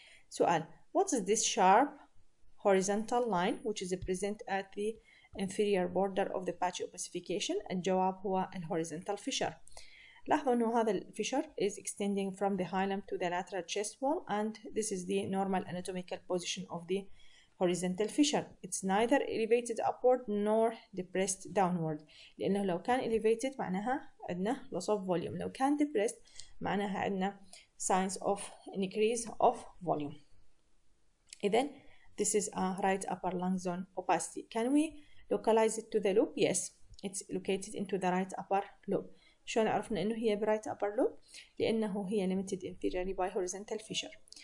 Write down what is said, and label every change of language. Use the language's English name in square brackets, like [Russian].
[English] سؤال, what is this sharp horizontal line which is present at the inferior border of the patchy opacification؟ [Arabic] الجواب هو [English] horizontal fissure. [Arabic] لاحظوا أنه هذا [English] fissure is extending from the hilum to the lateral chest wall, and this is the normal anatomical position of the horizontal fissure. It's neither elevated upward nor depressed downward. [Arabic] لأنه لو كان elevated معناها عندنا [English] loss of volume. [Arabic] لو كان [English] depressed [Arabic] معناها عندنا [English] signs of increase of volume. إذن this is a right upper lung zone opacity. Can we localize it to the lobe? Yes, it's located into the right upper lobe. [Arabic] شلون عرفنا إنه هي [English] right upper lobe؟ [Arabic] لأنه هي [English] limited inferiorly by horizontal fissure.